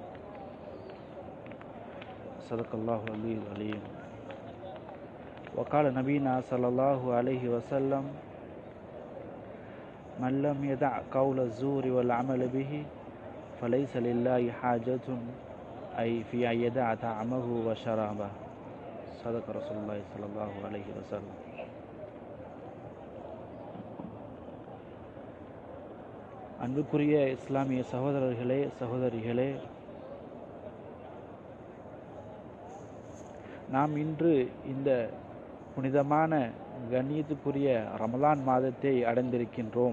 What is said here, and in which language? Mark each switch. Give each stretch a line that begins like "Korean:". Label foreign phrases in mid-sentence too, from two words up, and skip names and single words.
Arabic: صدق الله العلي العليم وقال نبينا صلى الله عليه وسلم من لم يدع قول الزور والعمل به فليس لله حاجة أي في أن يدع طعمه وشرابه صدق رسول الله صلى الله عليه وسلم.
Tamil: அன்புக்குரிய இஸ்லாமிய சகோதரர்களே சகோதரிகளே, நாம் இன்று இந்த புனிதமான கண்ணியத்துக்குரிய ரமலான் மாதத்தை அடைந்திருக்கின்றோம்.